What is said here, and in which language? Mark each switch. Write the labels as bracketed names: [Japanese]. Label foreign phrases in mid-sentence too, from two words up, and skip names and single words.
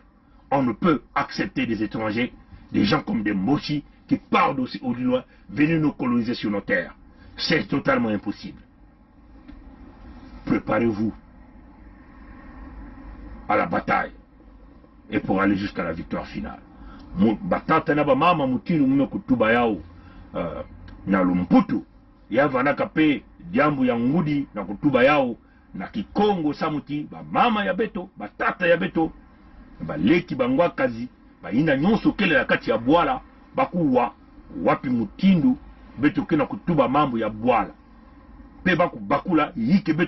[French] On ne peut accepter des étrangers, des gens comme des Moshi, qui partent d'aussi au loin, venir nous coloniser sur nos terres. C'est totalement impossible. Préparez-vous à la bataille et pour aller jusqu'à la victoire finale. [Kituba (Democratic Republic of Congo)] Batata na ba mama mutinu mume kutuba yao na lumputu ya vanaka pe jambu ya ngudi na kutuba yao na Kikongo samuti ba mama ya beto ba tata ya beto ba leki bangwa kazi ba ina nyonso kele ya kati ya bwala bakuwa wapi mutindu beto kena kutuba mambo ya bwala pe baku bakula yike beto